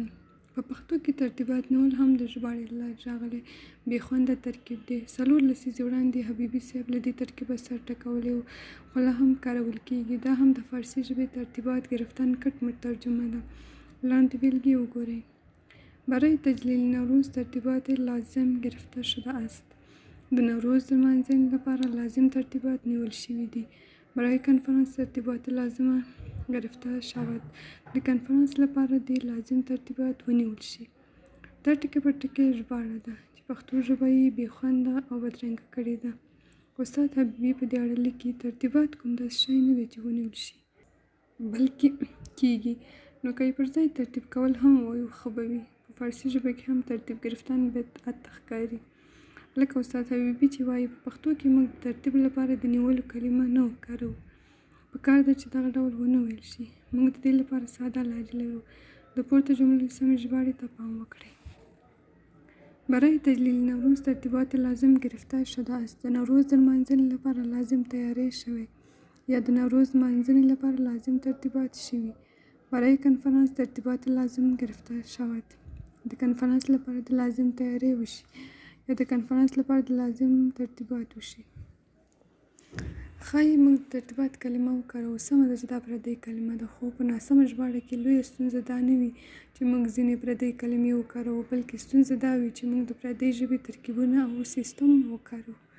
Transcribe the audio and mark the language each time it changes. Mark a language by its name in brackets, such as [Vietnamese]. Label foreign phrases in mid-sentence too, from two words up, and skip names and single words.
[Pashto] په پښتو کې ترتیبات نیول هم د ژباړې له لارې راغلی بې خونده ترکیب دی. 4 لسیزې وړاندې حبیبي صاحب له دې ترکیبه سر ټکولی و، خو لا هم کارول کېږي. دا هم د فارسي ژبې [Persian] ترتیبات گرفتن [Pashto] کټ مټ ترجمه ده. لاندې بیلګې وګورئ. [Persian] برای تجلیل نوروز ترتیبات لازم گرفته شده است. [Pashto] د نوروز د لمانځنې لپاره لازم ترتیبات نیول شوي دي. [Persian] برای کنفرانس ترتیبات لازمه گرفته شود. [Pashto] د کنفرانس لپاره دې لازم ترتیبات ونیول شي. دا ټکي په ټکي ژباړه ده چې پښتو ژبه یې بې خونده او بدرنګه کړې ده. استاد حبیبي په دې اړه لیکي ترتیبات کوم داسې شی نه دی چې ونیول شي بلکې کېږي. نو که یې پر ځای ترتیب کول هم ووایو ښه به وي. په فارسي ژبه کې هم [Persian] ترتیب گرفتن [Pashto] بدعت ښکاري. لکه استاد حبیبي چې وایي په پښتو کې موږ د ترتیب لپاره د نیولو کلمه نه کاروو. پکار ده چې دغه ډول ونه ویل شي. موږ د دې لپاره ساده لارې لرو. د پورته جملو سمې ژباړې ته پام وکړئ. [Persian] برای تجلیل نوروز ترتیبات لازم گرفته شده است. [Pashto] د نوروز د لمانځنې لپاره لازم تیاری شوی یا د نوروز لمانځنې لپاره لازم ترتیبات شوي. [Persian] برای کنفرانس ترتیبات لازم گرفته شود. [Pashto] د کنفرانس لپاره د لازم تیاری وشي یا د کنفرانس لپاره د لازم ترتیبات وشي. ښایي موږ د ترتیبات کلمه وکاروو. سمه ده چې دا پردۍ کلمه ده، خو په ناسمه ژباړه کې لویه ستونزه دا نه وي چې موږ ځینې پردۍ کلمې وکاروو، بلکې ستونزه دا وي چې موږ د پردۍ ژبې ترکیبونه او سیستم وکاروو.